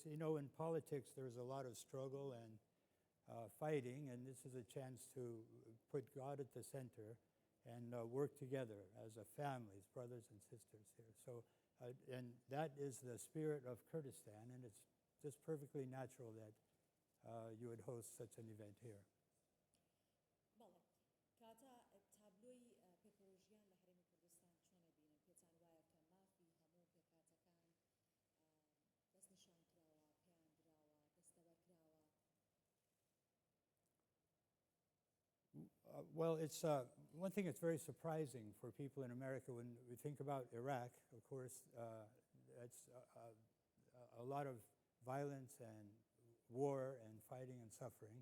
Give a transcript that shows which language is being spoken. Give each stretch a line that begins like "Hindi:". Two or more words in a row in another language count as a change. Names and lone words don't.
English: You know, in politics, there's a lot of struggle and fighting, and this is a chance to put God at the center and work together as a family, as brothers and sisters here. So, and that is the spirit of Kurdistan, and it's just perfectly natural that you would host such an event here.
Central Kurdish: كاتا تابلوی پێکۆژیان لە هەرێمی کوردستان چۆنە بینن پێتان وایە کە مافی هەموو پێکاتەکان دەست نیشان کراوە پێیان دراوە دەستەوەرکراوە.
English: Well, it's one thing that's very surprising for people in America when we think about Iraq. Of course, it's a lot of violence and war and fighting and suffering.